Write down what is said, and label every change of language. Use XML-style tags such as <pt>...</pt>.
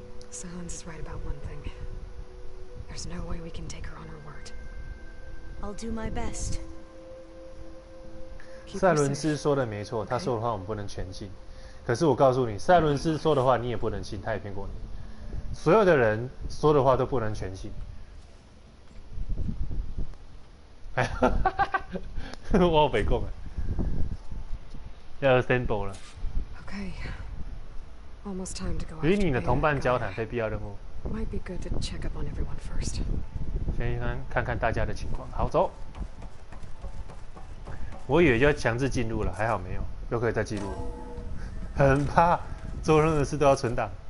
<en>Silence is right about one thing. There's no way we can take her on her word. I'll do my best.</en> <zh>塞伦斯说的没错，他说的话我们不能全信。可是我告诉你，塞伦斯说的话你也不能信，他也骗过你。所有的人说的话都不能全信。哎，我北贡啊，要 assemble 了。</zh> <en>Okay. Almost time to go.</en> <zh>与你的同伴交谈，非必要任务。</zh> <en>Might be good to check up on everyone first.</en> <zh>先看看大家的情况。好，走。我以为要强制进入了，还好没有，又可以再记录了。很怕做任何事都要存档。</zh>